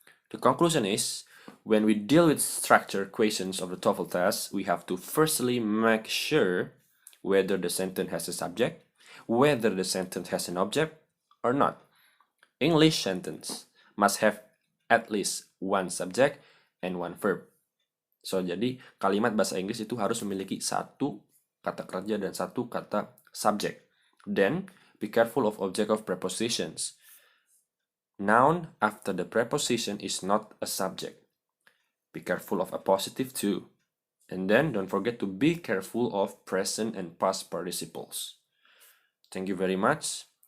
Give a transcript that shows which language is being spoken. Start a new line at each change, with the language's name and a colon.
English: The conclusion is, when we deal with structured questions of the TOEFL test, we have to firstly make sure whether the sentence has a subject, whether the sentence has an object, or not. English sentence must have at least one subject and one verb.
Indonesian: So, jadi kalimat bahasa Inggris itu harus memiliki satu kata kerja dan satu kata subject.
English: Then, be careful of object of prepositions. Noun after the preposition is not a subject. Be careful of appositive too. And then don't forget to be careful of present and past participles. Thank you very much.